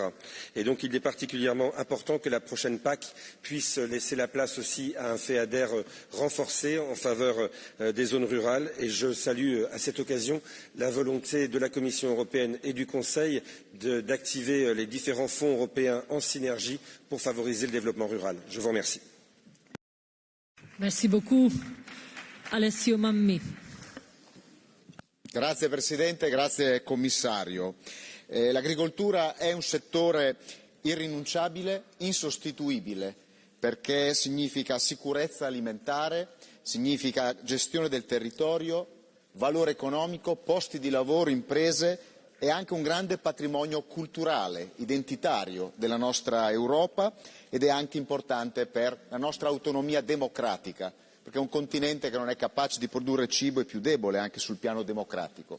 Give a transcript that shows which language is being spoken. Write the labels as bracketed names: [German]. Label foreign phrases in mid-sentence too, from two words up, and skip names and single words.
[French] Et donc il est particulièrement important que la prochaine PAC puisse laisser la place aussi à un FEADER renforcé en faveur des zones rurales. Et je salue à cette occasion la volonté de la Commission européenne et du Conseil d'activer les différents fonds européens en synergie pour favoriser le développement rural. Je vous remercie. Merci beaucoup. Alessio Mammi. [Italian] Grazie Presidente, grazie Commissario. L'agricoltura è un settore irrinunciabile, insostituibile, perché significa sicurezza alimentare, significa gestione del territorio, valore economico, posti di lavoro, imprese e anche un grande patrimonio culturale, identitario della nostra Europa ed è anche importante per la nostra autonomia democratica, perché un continente che non è capace di produrre cibo è più debole anche sul piano democratico.